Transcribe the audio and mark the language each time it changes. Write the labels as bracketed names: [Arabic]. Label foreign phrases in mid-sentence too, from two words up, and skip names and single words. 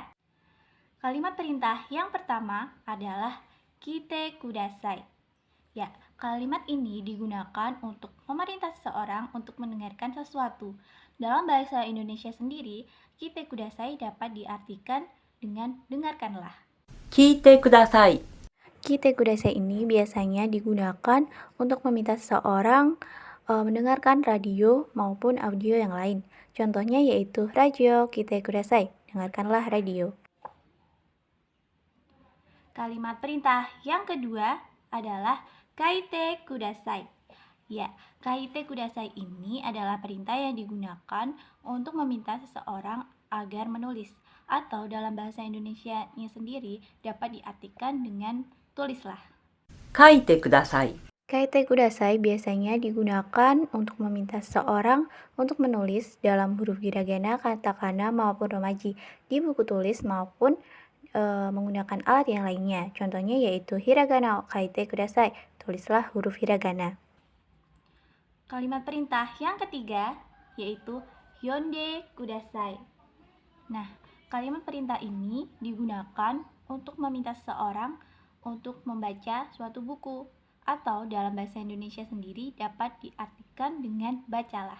[Indonesian] Kalimat perintah yang pertama adalah [Japanese] 聞いてください. [Indonesian] Ya, kalimat ini digunakan untuk memerintah seseorang untuk mendengarkan sesuatu. Dalam bahasa Indonesia sendiri, [Japanese] 聞いてください [Indonesian] dapat diartikan dengan dengarkanlah. [Japanese] 聞いてください. 聞いてください [Indonesian] ini biasanya digunakan untuk meminta seseorang mendengarkan radio maupun audio yang lain. Contohnya yaitu radio [Japanese] 聞いてください, [Indonesian] dengarkanlah radio. Kalimat perintah yang kedua adalah [Japanese] 書いてください. [Indonesian] Ya, [Japanese] 書いてください [Indonesian] ini adalah perintah yang digunakan untuk meminta seseorang agar menulis, atau dalam bahasa Indonesianya sendiri dapat diartikan dengan tulislah. [Japanese] 書いてください. 書いてください [Indonesian] biasanya digunakan untuk meminta seseorang untuk menulis dalam huruf hiragana, katakana maupun romaji di buku tulis maupun menggunakan alat yang lainnya. Contohnya yaitu hiragana [Japanese] 書いてください, [Indonesian] tulislah huruf hiragana. Kalimat perintah yang ketiga yaitu [Japanese] 読んでください. [Indonesian] Nah, kalimat perintah ini digunakan untuk meminta seseorang untuk membaca suatu buku, atau dalam bahasa Indonesia sendiri dapat diartikan dengan bacalah.